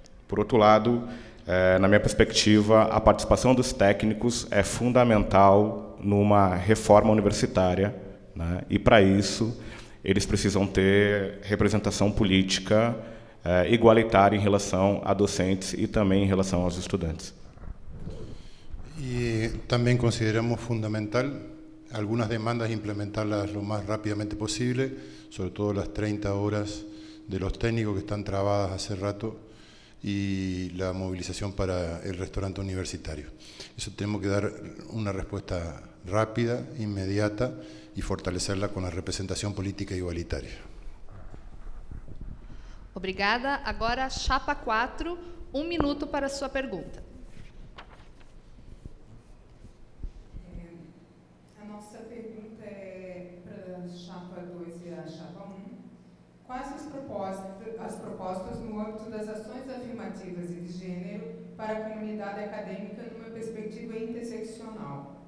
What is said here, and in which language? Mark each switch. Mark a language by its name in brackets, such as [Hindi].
[Portuguese] Por outro lado, na minha perspectiva, a participação dos técnicos é fundamental numa reforma universitária, né? E, para isso, eles precisam ter representação política igualitária em relação a docentes e também em relação aos estudantes. [Spanish] Y también consideramos fundamental algunas demandas implementarlas lo más rápidamente posible, sobre todo las 30 horas de los técnicos que están trabadas hace rato y la movilización para el restaurante universitario. Eso tenemos que dar una respuesta rápida, inmediata y fortalecerla con la representación política igualitaria. [Portuguese] Obrigada. Agora, chapa 4, 1 minuto para a sua pergunta. A nossa pergunta é para a chapa 2 e a chapa 1. Quais as propostas no âmbito das ações afirmativas e de gênero para a comunidade acadêmica numa perspectiva interseccional?